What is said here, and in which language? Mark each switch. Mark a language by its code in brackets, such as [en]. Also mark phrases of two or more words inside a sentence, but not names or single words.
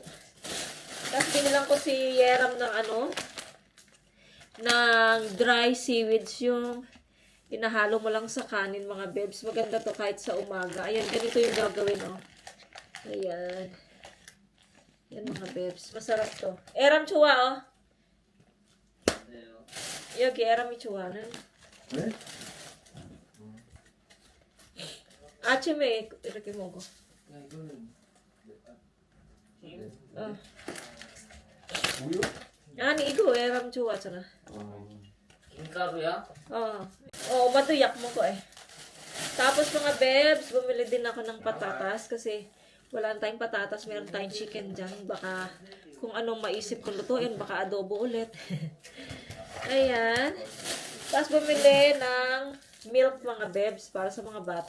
[tl] Tapos binilang ko si Yeram ng ng dry seaweeds, yung inahalo mo lang sa kanin, mga bebs. Maganda to kahit sa umaga. Ayan, ganito yung gagawin, oh. Ayan. Yan, mga bebs. Masarap to. [ko] 예람 좋아, oh. 여기, 예람 좋아. 네? 아침에 이렇게 먹어. 야 이거는 어. 우유? 아니, 이거 에람 좋아하잖아. 김가루야? [tl] Matuyak mo ko eh. Tapos mga bebs, bumili din ako ng patatas kasi wala na tayong patatas, meron tayong chicken dyan. Baka kung anong maisip kong lutuin, baka adobo ulit. Ayan. Tapos bumili ng milk, mga bebs, para sa mga bata.